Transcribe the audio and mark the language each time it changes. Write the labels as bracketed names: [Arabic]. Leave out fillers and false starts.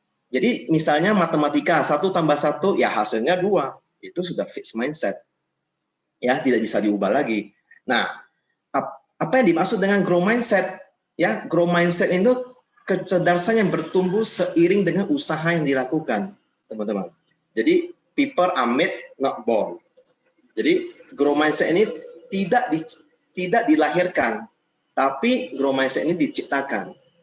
[Indonesian] Jadi misalnya matematika 1 tambah 1 ya hasilnya 2. Itu sudah fixed mindset. Ya, tidak bisa diubah lagi. Nah, apa yang dimaksud dengan grow mindset? Ya, grow mindset itu kecerdasan yang bertumbuh seiring dengan usaha yang dilakukan, teman-teman. Jadi [English] people are made, not born. [Indonesian] Jadi grow mindset ini tidak dilahirkan, tapi grow mindset ini diciptakan.